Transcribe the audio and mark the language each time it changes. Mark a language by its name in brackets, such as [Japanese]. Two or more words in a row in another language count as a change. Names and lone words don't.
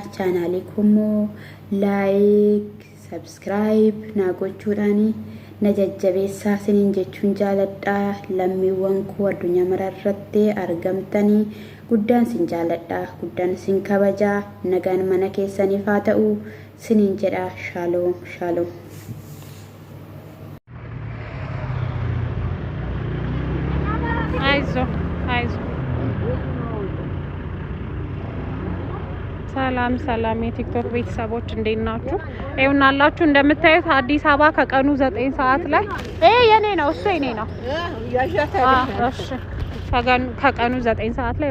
[Oromo] Chaanaalii koo [English] laayik sabskiraayib [Oromo] naa gochuudhaani na jajjabeessaa siniin jechuun jaaladhaa. Lammiiwwan koo addunyaa maraarratti argamtanii guddaan sin jaaladhaa, guddaan sin kabajaa. Nagaan mana keessaniif haa ta'u siniin jedha. Shaaloom shaaloom. [Amharic] አይዞ ሰላም የቲክቶክ ቤተሰቦች እንዴት ናችሁ? ይኸውናላችሁ እንደምታዩት አዲስ አበባ ከቀኑ 9 ሰዓት ላይ የኔ ነው እሱ የኔ ነው። እሺ ከቀኑ 9 ሰዓት ላይ